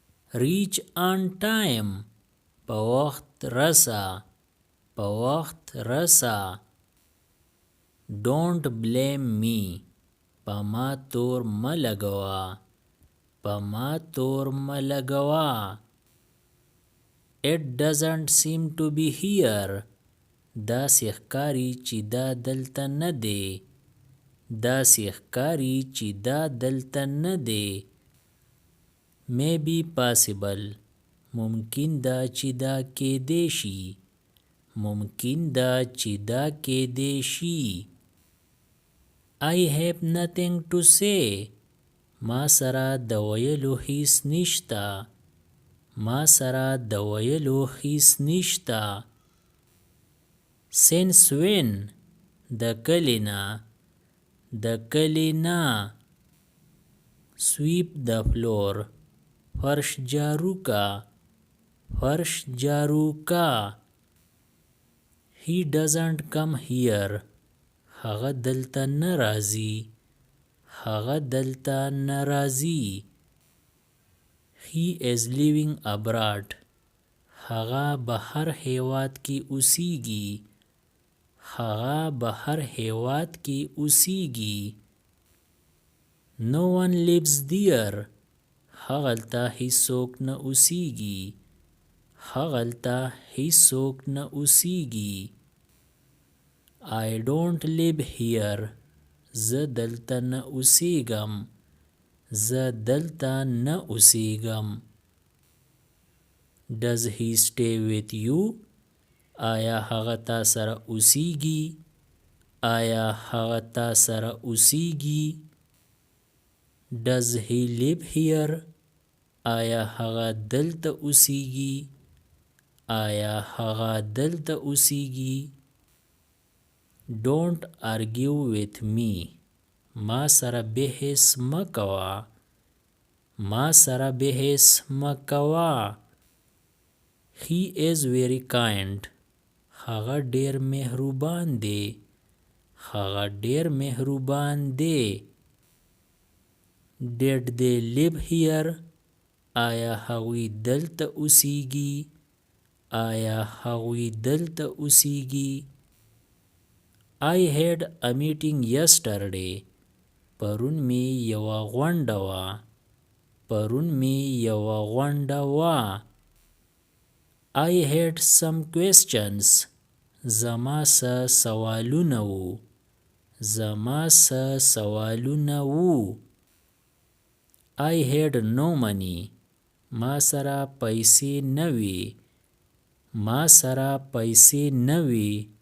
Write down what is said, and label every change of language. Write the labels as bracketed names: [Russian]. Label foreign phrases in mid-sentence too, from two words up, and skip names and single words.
[English] reach on time [Pashto] په وخت رسه په وخت رسه [English] don't blame me [Pashto] په ما تور مه لګوه په ما تور مه لګوه [English] it doesn't seem to be here [Pashto] داسې ښکاري چې دا دلته نه دی داسې ښکاري چې دا دلته نه دی [English] maybe possible [Pashto] ممکن ده چې دا کیدی شي ممکن ده چې دا کیدی شي [English] I have nothing to say [Pashto] ما سره د ویلو هیڅ نشته ما سره د ویلو هیڅ نشته [English] since when [Pashto] د کلي نه د کلي نه [English] sweep the floor [Pashto] فرش جارو کا فرش جارو کا [English] he doesn't come here [Pashto] هغه دلته نه راځي هغه دلته نه راځي [English] he is living abroad [Pashto] هغه بهر هیواد کې اوسیږي هغه بهر هیواد کې اوسیږي [English] no one lives there [Pashto] هغلته هیڅوک نه اوسیږي هغلته هیڅوک نه اوسیږي [English] I don't live here [Pashto] زه دلته نه اوسیږم زه دلته نه اوسیږم [English] Does he stay with you [Pashto] آیا هغه تا سره اوسیږي آیا هغه تا سره اوسیږي [English] Does he live here [Pashto] آیا هغه دلته اوسیږي آیا هغه دلته اوسیږي [English] Don't argue with me [Pashto] ما سره بحث مه کوه ما سره بحث مه کوه [English] He is very kind [Pashto] هغه ډیر مهربان دی هغه ډیر مهربان دی [English] Did they live here [Pashto] آیا هغوی دلته اوسیږي آیا هغوی دلته اوسیږي [English] I had a meeting yesterday [Pashto] پرون می یوه غونډه وه پرون می یوه غونډه وه [English] I had some questions [Pashto] زما څه سوالونه وو زما څه سوالونه وو [English] I had no money [Pashto] ما سره پیسې نه وې ما سره پیسې نه وې